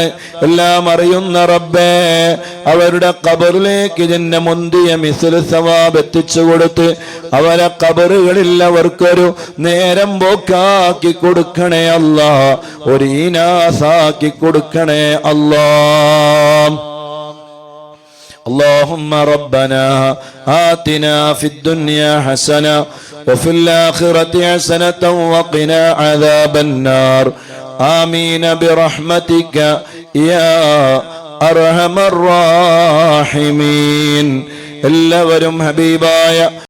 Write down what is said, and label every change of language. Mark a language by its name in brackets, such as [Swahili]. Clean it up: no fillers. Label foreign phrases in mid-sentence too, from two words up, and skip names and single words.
[Malayalam] എല്ലാം അറിയുന്ന റബ്ബേ, അവരുടെ ഖബറിലേക്ക് ഇതിന്റെ മുന്തിയ [Arabic] مثل ثواب [Malayalam] എത്തിച്ചു കൊടുത്ത് അവരെ ഖബറുകളിൽ അവർക്കൊരു നേരം പോക്കാക്കി കൊടുക്കണേ അല്ലാഹ്, ഒരു ഈനാസാക്കി കൊടുക്കണേ അല്ലാഹ്. [Arabic] اللهم ربنا آتنا في الدنيا حسنة وفي الآخرة حسنة وقنا عذاب النار آمين برحمتك يا أرحم الراحمين. [Malayalam] എല്ലാവരും ഹബീബായ